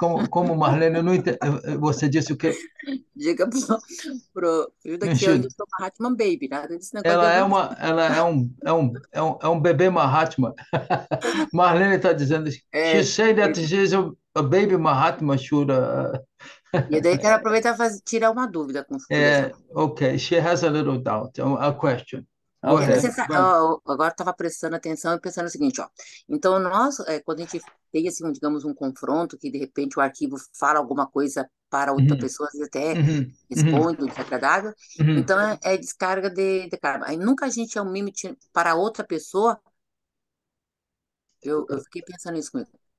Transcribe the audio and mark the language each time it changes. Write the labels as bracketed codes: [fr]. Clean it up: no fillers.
[pt] Como Marlene, eu não entendi. Você disse o quê? Diga pro Shuddha que eu ainda sou Mahatma Baby, nada desse negócio de avançado. Ela é um bebê Mahatma. Marlene está dizendo, [en] she said that she is a baby Mahatma Shuddha. [pt] E daí quero aproveitar e tirar uma dúvida com o Shuddha. [en] Okay, she has a little doubt, a question. Okay. [pt] Agora estava prestando atenção e pensando o seguinte, ó. Então, nós, quando a gente tem, assim, digamos, um confronto, que de repente o arquivo fala alguma coisa para outra pessoa, e até responde, desagradável, então é descarga de karma. Aí nunca a gente é um mimete para outra pessoa. Eu fiquei pensando nisso comigo.